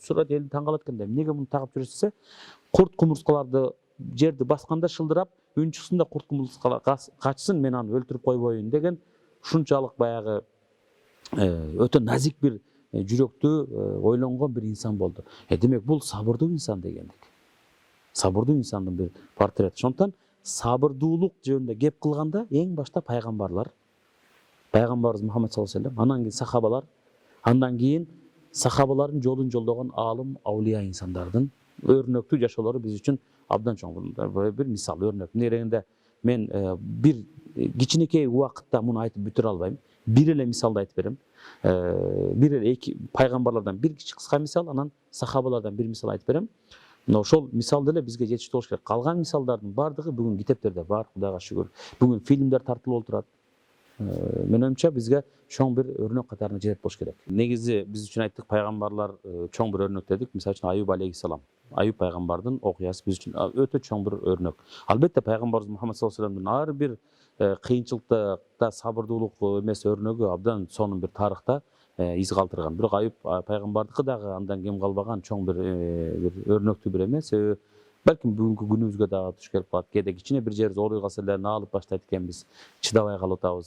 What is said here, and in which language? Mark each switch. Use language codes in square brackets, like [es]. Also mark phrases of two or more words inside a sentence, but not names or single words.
[ky] Сурат элди таң калат экен. Эмнеге муну тагып жүрөсүз десе, курт кумурскаларды жерди басканда шылдырап, үн чыксын да курт кумурскалар качсын, мен аны өлтүрүп койбоюн деген ушунчалык баягы өтө назик бир жүрөктүү ойлонгон бир инсан болду. Демек бул сабырдуу инсан дегендик. Сабырдуу инсандын бир портрети. Ошондон сабырдуулук жөнүндө кеп кылганда эң башта пайгамбарлар, Пайгамбарыбыз Мухаммад [ar] صلى الله عليه وسلم, [ky] андан кийин сахабалар, андан кийин сахабалардын жолун жолдогон алым, аулия инсандардын өрнөктүү жашоолору биз үчүн абдан чоң бир мисал, өрнөк. Нерегенде мен бир кичинекей убакытта муну айтып бүтүрө албайм. Бир эле мисалды айтып берем. Бир эле эки пайгамбарлардан бир кыска мисал, анан сахабалардан бир мисал айтып берем. Мына ошол мисал деле бизге жетиштүү болуш керек. Калган мисалдардын бардыгы бүгүн китептерде бар, Кудайга шүгүр. Бүгүн фильмдер тартылып отурат. Мен оюмча бизге чоң бир өрнөк катарына жетет болуш керек. Негизи биз үчүн айттык, пайгамбарлар чоң бир өрнөк дедик. Мисалы үчүн Аюб алейхиссалам. Аюб пайгамбардын окуясы биз үчүн өтө чоң бир өрнөк. Албетте пайгамбарыбыз Мухаммад [ar] صلى الله عليه [ky] ва салламдын ар бир кыйынчылыкта сабырдуулук эмес өрнөгү абдан сонун бир тарыхта из калтырган. Бирок Аюб пайгамбардыкы дагы андан кем калбаган чоң бир өрнөктүү бир эмес. Балким бүгүнкү күнүбүзгө дагы туш келип калат. Кээде кичине бир жерибиз ооруй калса эле наалып баштайт экенбиз, чыдабай калып атабыз.